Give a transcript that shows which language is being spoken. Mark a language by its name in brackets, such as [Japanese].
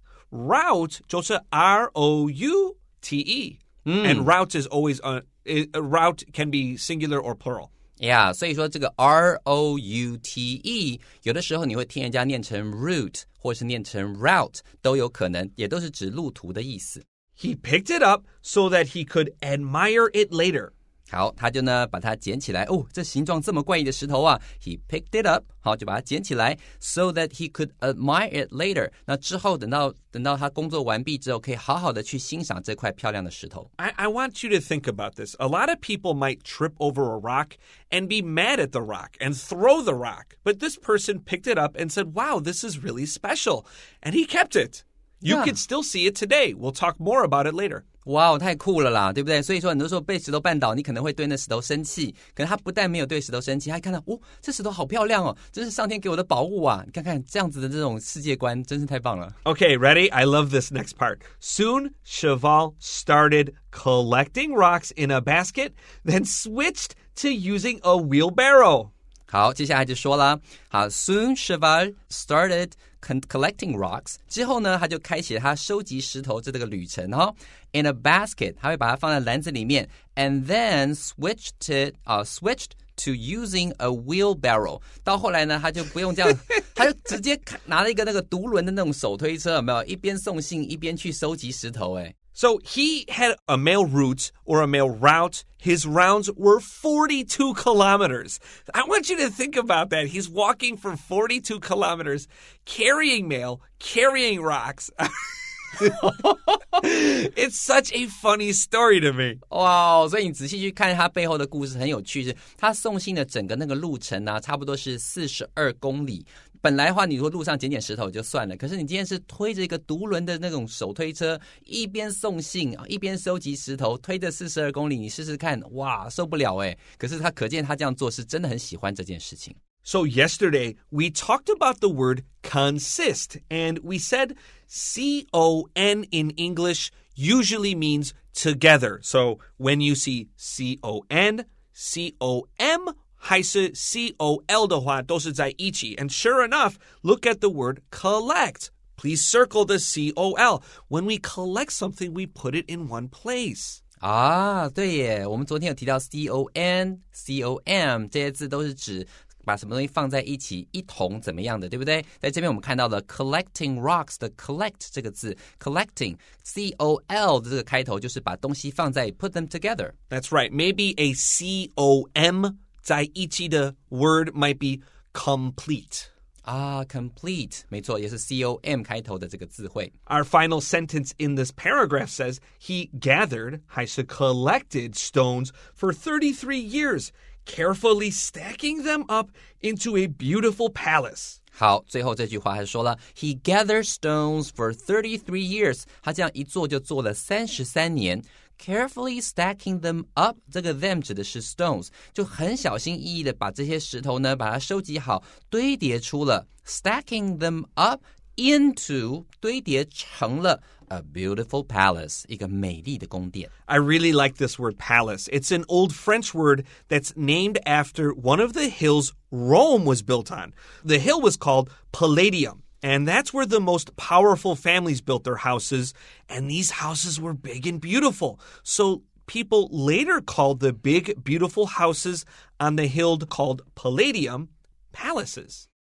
[Chinese] Route 就是 R-O-U-T-E. [English] And route is always, route can be singular or plural.Yeah, [Chinese] 所以说这个 R-O-U-T-E 有的时候你会听人家念成 route 或是念成 route 都有可能，也都是指路途的意思。 [English] He picked it up so that he could admire it later. [Chinese] 好，他就呢把它捡起来。哦，这形状这么怪异的石头啊 [English] He picked it up. [Chinese] 好，就把它捡起来 [English] so that he could admire it later. [Chinese] 那之后等到他工作完毕之后，可以好好的去欣赏这块漂亮的石头。 [English] I want you to think about this. A lot of people might trip over a rock and be mad at the rock and throw the rock. But this person picked it up and said, wow, this is really special. And he kept it. You can still see it today. We'll talk more about it later. [Chinese] 哇，太酷了啦，对不对？所以说很多时候被石头绊倒，你可能会对那石头生气，可是他不但没有对石头生气，还看到这石头好漂亮哦，这是上天给我的宝物啊！你看看这样子的这种世界观，真是太棒了。 [English] Okay, ready? I love this next part. Soon, Cheval started collecting rocks in a basket, then switched to using a wheelbarrow. [Chinese] 好，接下来就说啦，好 ， [English] Soon Cheval started collecting rocks [Chinese] 之后呢，他就开启了他收集石头这个旅程哈。 [English] In a basket， [Chinese] 他会把它放在篮子里面 [English] ，and then switched to using a wheelbarrow。 [Chinese] 到后来呢，他就不用这样，他就直接拿了一个那个独轮的那种手推车，有没有？一边送信一边去收集石头，哎。 [English] So he had a mail route or a mail route. His rounds were 42 kilometers. I want you to think about that. He's walking for 42 kilometers, carrying mail, carrying rocks. It's such a funny story to me. [Chinese] 哇，所以你仔细去看他背后的故事很有趣，是他送信的整个那个路程啊，差不多是42公里。本来的话，你说路上捡捡石头就算了，可是你今天是推着一个独轮的那种手推车，一边送信一边收集石头，推着42公里，你试试看，哇，受不了哎！可是他可见他这样做是真的很喜欢这件事情。 [English] So yesterday, we talked about the word consist, and we said C-O-N in English usually means together. So when you see C-O-N, C-O-M, 还是 C-O-L [Chinese] 的话，都是在一起。 [English] And sure enough, look at the word collect. Please circle the C-O-L. When we collect something, we put it in one place. [Chinese] 啊，对耶，我们昨天有提到 C-O-N、C-O-M 这些字都是指把什么东西放在一起，一同怎么样的，对不对？在这边我们看到了 collecting rocks 的 collect 这个字 collecting C-O-L 的这个开头就是把东西放在 [English] put them together. That's right. Maybe a C-O-M [Chinese] 在一起的 [English] word might be complete. [Chinese] Complete 没错，也是 C-O-M 开头的这个字汇。 [English] Our final sentence in this paragraph says he gathered [Chinese] 还是 [English] collected stones for 33 years, carefully stacking them up into a beautiful palace. [Chinese] 好，最后这句话还说了 [English] He gathered stones for 33 years. [Chinese] 他这样一做就做了33年。 [English] Carefully stacking them up [Chinese] 这个 them 指的是 stones 就很小心翼翼的把这些石头呢把它收集好堆叠出了 stacking them up into 堆叠成了 [English] a beautiful palace [Chinese] 一个美丽的宫殿。 [English] I really like this word palace. It's an old French word that's named after one of the hills Rome was built on. The hill was called Palladium, and that's where the most powerful families built their houses, and these houses were big and beautiful. So people later called the big, beautiful houses on the hill called Palladium palaces.